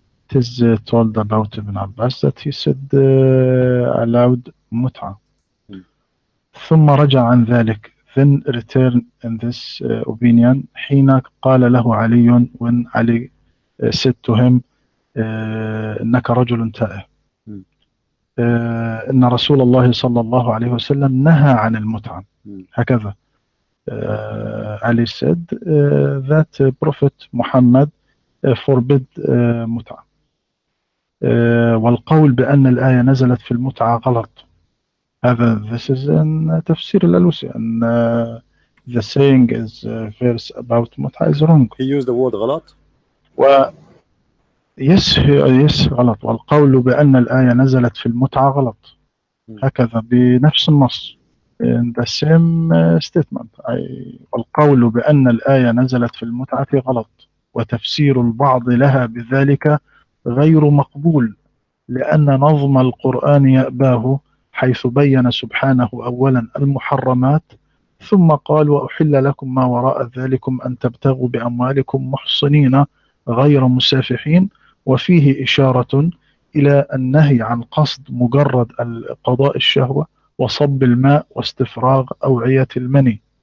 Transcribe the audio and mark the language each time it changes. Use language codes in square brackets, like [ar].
[en] it is told about Ibn Abbas that he said allowed mut'ah. [ar] ثم رجع عن ذلك, [en] then return in this opinion [ar] حين قال له علي, [en] when Ali said to him [ar] إنك رجل تائه, إن رسول الله صلى الله عليه وسلم نهى عن المتعة. هكذا [en] Ali said that Prophet Muhammad forbid متعة. [ar] والقول بأن الآية نزلت في المتعة غلط. هذا [en] this is in تفسير الألوسي, and the saying is verse about متعة is wrong. He used the word غلط. yes غلط. [ar] والقول بأن الآية نزلت في المتعة غلط. هكذا بنفس النص [en] in the same statement. [ar] والقول بأن الآية نزلت في المتعة غلط, وتفسير البعض لها بذلك غير مقبول, لأن نظم القرآن يأباه, حيث بين سبحانه أولا المحرمات, ثم قال وأحل لكم ما وراء ذلكم أن تبتغوا بأموالكم محصنين غير مسافحين, وفيه إشارة إلى النهي عن قصد مجرد قضاء الشهوة وصب الماء واستفراغ أوعية المني.